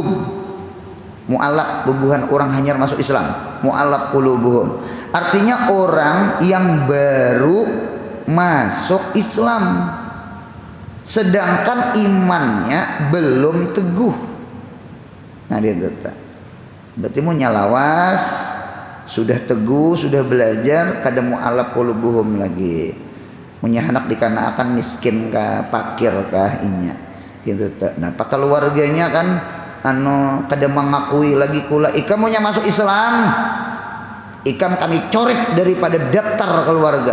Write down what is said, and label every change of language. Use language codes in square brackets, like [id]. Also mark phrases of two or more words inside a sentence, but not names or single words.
[id] Mu'allaf [bjn] bubuhan orang hanyar [id] masuk Islam, [ar] mu'allaf qulubuhum [id] artinya orang yang baru masuk Islam sedangkan imannya belum teguh. [bjn] Nah dia berarti mau nyalawas, sudah teguh, sudah belajar, kada [ar] mu'allaf qulubuhum [bjn] lagi, punya anak dikarenakan miskin kah, fakir kah, inya gitu. Nah pak keluarganya kan kada mengakui lagi kula ikam punya masuk Islam, ikam kami coret daripada daftar keluarga.